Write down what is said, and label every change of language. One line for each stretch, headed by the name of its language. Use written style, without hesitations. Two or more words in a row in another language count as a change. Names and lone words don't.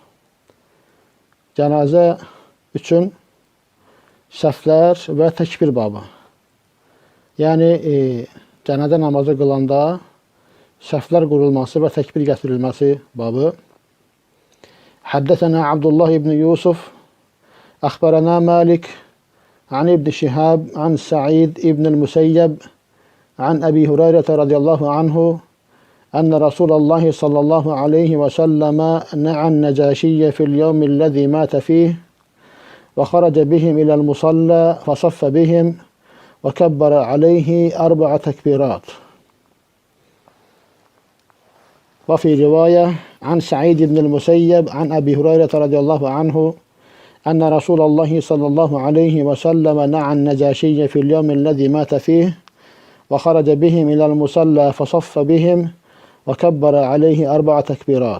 Azerbaijani: Cənazə üçün səhvlər və təkbir babı. Yəni, cənazə namazı qılanda səhvlər qurulması və təkbir gətirilməsi babı.
Arabic: حدثنا عبد الله بن يوسف أخبرنا مالك عن ابن شهاب عن سعيد بن المسيب عن أبي هريرة رضي الله عنه, أن رسول الله صلى الله عليه وسلم نعى النجاشي في اليوم الذي مات فيه وخرج بهم إلى المصلى فصف بهم وكبر عليه 4 تكبيرات. وفي رواية عن سعيد بن المسيب عن أبي هريرة رضي الله عنه أن رسول الله صلى الله عليه وسلم نعى النجاشي في اليوم الذي مات فيه وخرج بهم إلى المصلى فصف بهم وكبر عليه 4 تكبيرات.